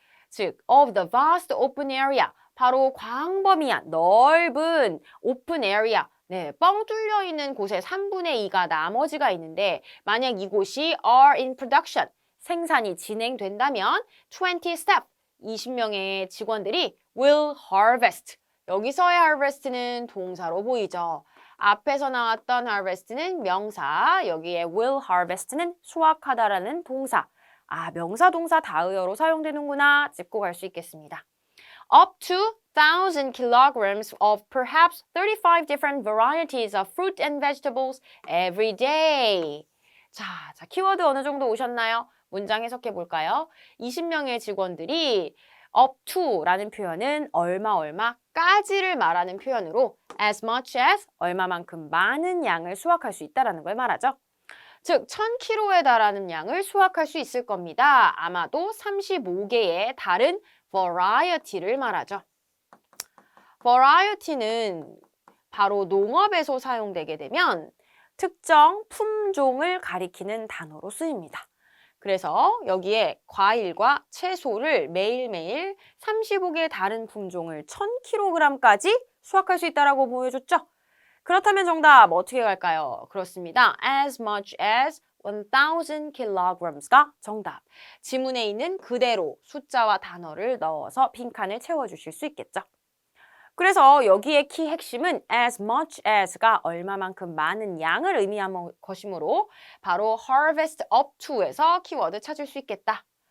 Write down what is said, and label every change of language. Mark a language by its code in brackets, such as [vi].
[ko] 즉, [en] of the vast open area, [ko] 바로 광범위한 넓은 open area, 네, 뻥 뚫려 있는 곳에 3분의 2가 나머지가 있는데 만약 이곳이 [en] are in production, [ko] 생산이 진행된다면 20 staff, 20명의 직원들이 [en] will harvest. [ko] 여기서의 harvest는 동사로 보이죠. 앞에서 나왔던 harvest는 명사, 여기에 [en] will harvest [ko] 는 수확하다라는 동사. 명사, 동사, 다의어로 사용되는구나 짚고 갈 수 있겠습니다. [en] Up to 1,000 kilograms of perhaps 35 different varieties of fruit and vegetables every day. [ko] 자, 키워드 어느 정도 오셨나요? 문장 해석해 볼까요? 20명의 직원들이 up to라는 표현은 얼마까지를 말하는 표현으로 [en] as much as [ko] 얼마만큼 많은 양을 수확할 수 있다는 걸 말하죠. 즉 1000kg에 달하는 양을 수확할 수 있을 겁니다. 아마도 35개의 다른 variety를 말하죠. variety는 바로 농업에서 사용되게 되면 특정 품종을 가리키는 단어로 쓰입니다. 그래서 여기에 과일과 채소를 매일매일 35개의 다른 품종을 1000kg까지 수확할 수 있다고 보여줬죠? 그렇다면 정답 어떻게 갈까요? 그렇습니다. [en] as much as 1000 kilograms가 [ko] 정답. 지문에 있는 그대로 숫자와 단어를 넣어서 빈칸을 채워주실 수 있겠죠? 그래서 여기의 키 핵심은 [en] as much as [ko] 가 얼마만큼 많은 양을 의미하는 것이므로 바로 [en] harvest up to [ko] 에서 키워드 찾을 수 있겠다.